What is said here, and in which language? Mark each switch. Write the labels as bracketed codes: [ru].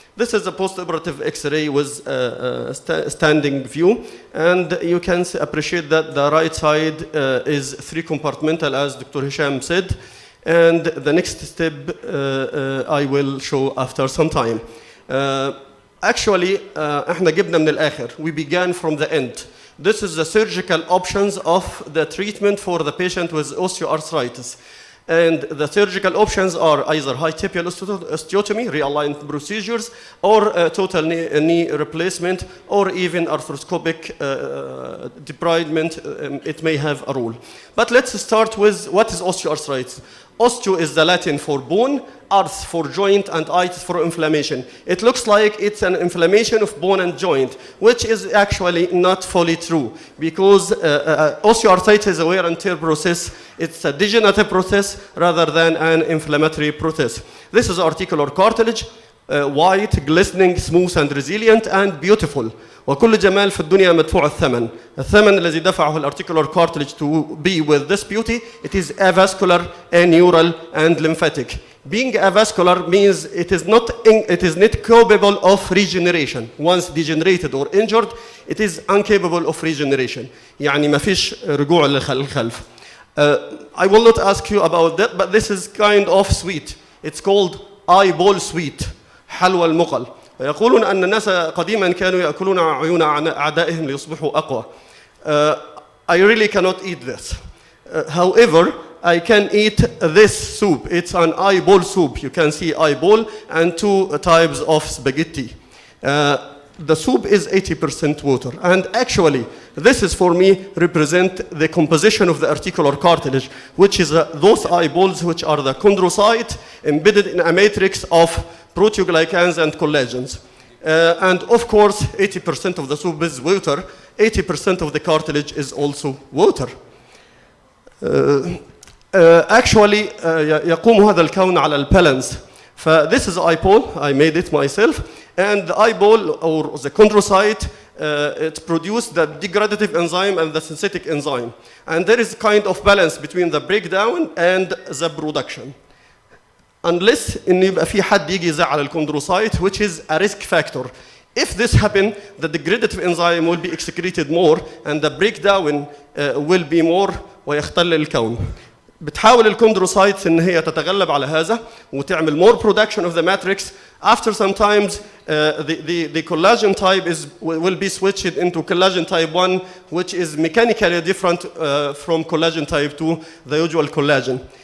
[en] This is a post-operative X-ray with standing view, and you can appreciate that the right side is 3-compartmental, as Dr. Hisham said. And the next step I will show after some time. [ar] Actually, احنا جبنا من الآخر. [en] We began from the end. This is the surgical options of the treatment for the patient with osteoarthritis. And the surgical options are either high tibial osteotomy, realigned procedures, or total knee replacement, or even arthroscopic debridement. It may have a role. But let's start with what is osteoarthritis. Osteo is the Latin for bone, arth for joint, and itis for inflammation. It looks like it's an inflammation of bone and joint, which is actually not fully true, because osteoarthritis is a wear and tear process. It's a degenerative process rather than an inflammatory process. This is articular cartilage, white, glistening, smooth, and resilient, and beautiful. [ar] وكل جمال في الدنيا مدفوع الثمن. الثمن الذي دفعه الارتيكولار [en] cartilage to be with this beauty, it is avascular, aneural, and lymphatic. Being avascular means it is not capable of regeneration. Once degenerated or injured, it is incapable of regeneration. [ar] يعني ما فيش رجوع للخلف. [en] I will not ask you about that, but this is kind of sweet. It's called eyeball sweet. [ar] حلوى المقل. ويقولون أن الناس قديما كانوا يأكلون عيون أعدائهم ليصبحوا أقوى. [en] I really cannot eat this. However, I can eat this soup. It's an eyeball soup. You can see eyeball and 2 types of spaghetti. The soup is 80% water. And actually, this is for me represent the composition of the articular cartilage, which is those eyeballs which are the chondrocyte embedded in a matrix of proteoglycans and collagens. And of course, 80% of the soup is water. 80% of the cartilage is also water. [ar] Actually, يقوم هذا الكون على البالانس. [en] This is eyeball. I made it myself. And the eyeball, or the chondrocyte, it produced the degradative enzyme and the synthetic enzyme. And there is kind of balance between the breakdown and the production. [ar] Unless إن يبقى في حد يجي يزعل الكوندروسايت, [en] which is a risk factor. If this happens, the degradative enzyme will be excreted more and the breakdown will be more [ar] ويختل الكون. بتحاول الكوندروسايتس ان هي تتغلب على هذا وتعمل [en] more production of the matrix. After some times, the collagen type will be switched into collagen type 1, which is mechanically different from collagen type 2, the usual collagen.